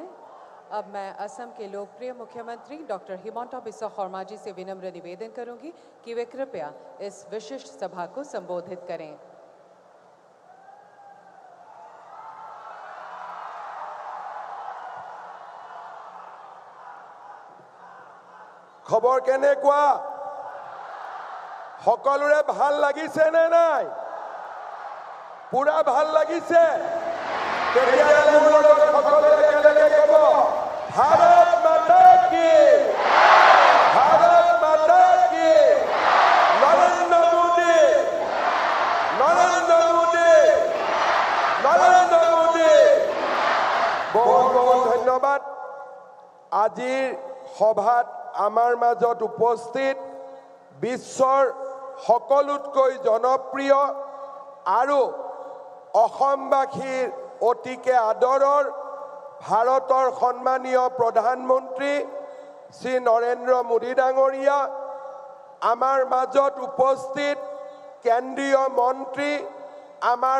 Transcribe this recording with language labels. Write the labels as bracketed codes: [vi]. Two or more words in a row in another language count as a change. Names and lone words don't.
[hi] अब मैं असम के लोकप्रिय मुख्यमंत्री डॉक्टर हिमंता बिस्वा शर्मा जी से विनम्र निवेदन करूंगी कि वे कृपया इस विशिष्ट सभा को संबोधित करें। [as] খবৰ কেনেকুৱা সকলোৰে ভাল লাগিছে নে নাই? পুরা ভাল লাগিছে? তেতিয়াহ'লে মোৰ লগত সকলোৱে একেলগে ক'ব [hi] भारत माता की, भारत माता की। नरेंद्र मोदी, नरेंद्र मोदी, नरेंद्र मोदी। बहुत बहुत धन्यवाद। [as] আজিৰ সভাত আমাৰ মাজত উপস্থিত বিশ্বৰ সকলোতকৈ জনপ্ৰিয় আৰু অসমবাসীৰ অতিকে আদৰৰ ভাৰতৰ সন্মানীয় প্ৰধানমন্ত্ৰী শ্ৰী নৰেন্দ্ৰ মোদী ডাঙৰীয়া, আমাৰ মাজত উপস্থিত কেন্দ্ৰীয় মন্ত্ৰী আমাৰ